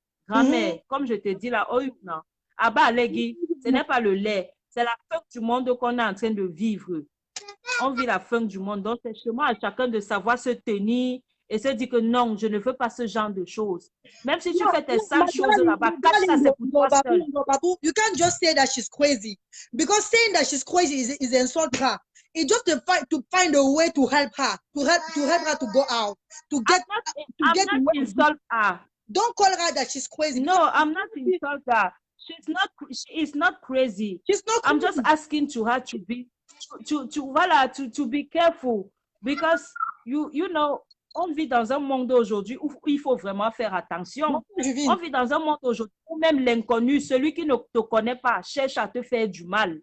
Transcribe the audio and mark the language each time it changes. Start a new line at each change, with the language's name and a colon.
French: Grand-mère, comme je te dis là, oh non. Abba, ce n'est pas le lait. C'est la fin du monde qu'on est en train de vivre. On vit la fin du monde. Donc, c'est chez moi à chacun de savoir se tenir et se dire que non, je ne veux pas ce genre de choses. Même si tu fais tes sales choses là-bas, cache ça, c'est pour toi seul.
English: You can't just say that she's crazy. Because saying that she's crazy is insult her. It's just to find a way to help her, to help her to go out, to get insult her. Don't call her that she's crazy. No, I'm not insult her. She is not crazy. She's not crazy. I'm just asking to her to be careful because you know,
French: on vit dans un monde aujourd'hui où il faut vraiment faire attention. On vit dans un monde aujourd'hui où même l'inconnu, celui qui ne te connaît pas, cherche à te faire du mal.